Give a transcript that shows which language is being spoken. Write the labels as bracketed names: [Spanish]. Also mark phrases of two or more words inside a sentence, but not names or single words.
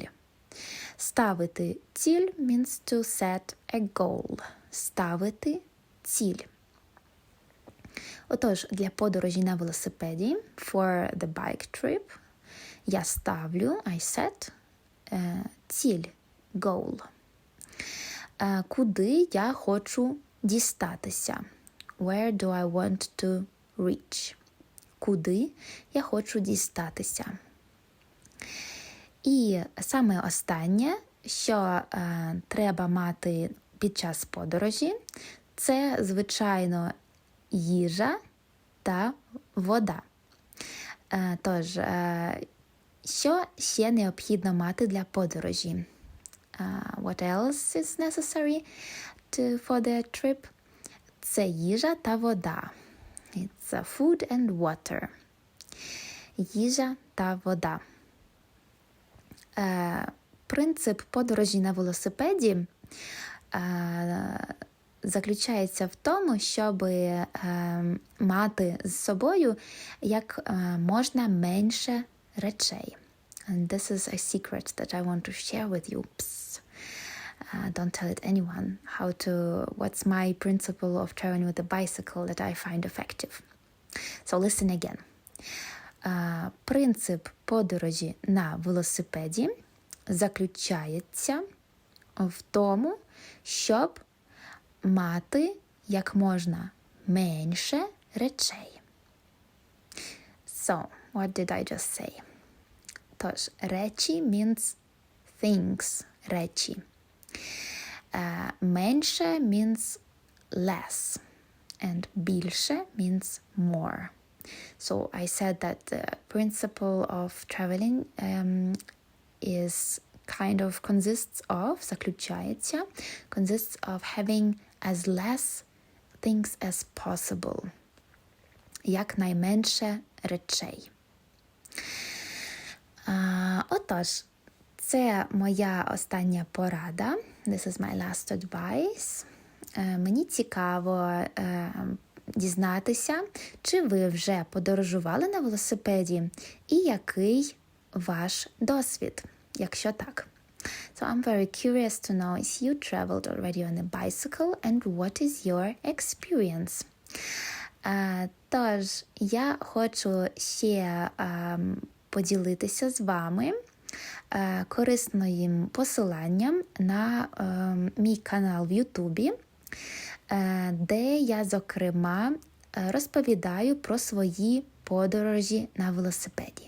[Ukrainian] Ставити ціль [English] means to set a goal. [Ukrainian] Ставити ціль. Отож, для подорожі на велосипеді, [English] for the bike trip, [Ukrainian] я ставлю, [English] I set, [Ukrainian] ціль, goal. Куди я хочу дістатися? [English] Where do I want to reach? [Ukrainian] Куди я хочу дістатися? І саме останнє, що треба мати під час подорожі, це, звичайно, їжа та вода. Тож, що ще необхідно мати для подорожі? [English] What else is necessary for the trip? [Ukrainian] Це їжа та вода. [English] It's food and water. [Ukrainian] Їжа та вода. Принцип подорожі на велосипеді заключається в тому, щоб мати з собою як можна менше речей. [English] And this is a secret that I want to share with you. Psst. Don't tell it anyone. What's my principle of traveling with a bicycle that I find effective. So listen again. [Ukrainian] Принцип подорожі на велосипеді заключається в тому, щоб мати як можна менше речей. [English] So, what did I just say? [Ukrainian] Тож, речі [English] means things, [Ukrainian] речі. [English] Менше means less. And більше means more. So I said that the principle of traveling consists of having as less things as possible. [Ukrainian] Якнайменше речей. Отож, це моя остання порада. [English] This is my last advice. [Ukrainian] Мені цікаво дізнатися, чи ви вже подорожували на велосипеді і який ваш досвід, якщо так. [English] So I'm very curious to know if you traveled already on a bicycle and what is your experience. [Ukrainian] Тож, я хочу ще поділитися з вами корисним посиланням на мій канал в Ютубі, де я, зокрема, розповідаю про свої подорожі на велосипеді.